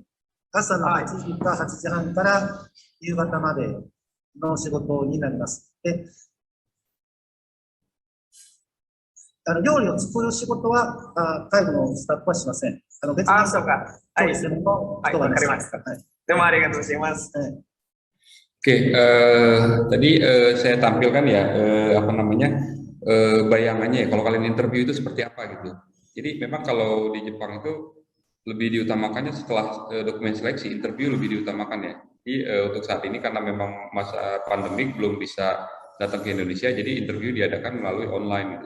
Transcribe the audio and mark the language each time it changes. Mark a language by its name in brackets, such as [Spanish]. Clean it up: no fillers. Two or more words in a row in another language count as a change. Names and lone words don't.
[Japanese] 朝の8時か8時半から夕方までの仕事になります。で、料理を作る仕事は介護のスタッフはしません。別にそうか。はい、専門の人がいます。わかりました。どうもありがとうございます。 [Indonesian] Oke, tadi saya tampilkan ya bayangannya ya kalau kalian interview itu seperti apa gitu. Jadi memang kalau di Jepang itu lebih diutamakannya setelah dokumen seleksi, interview lebih diutamakan ya. Jadi untuk saat ini karena memang masa pandemik belum bisa datang ke Indonesia, jadi interview diadakan melalui online gitu.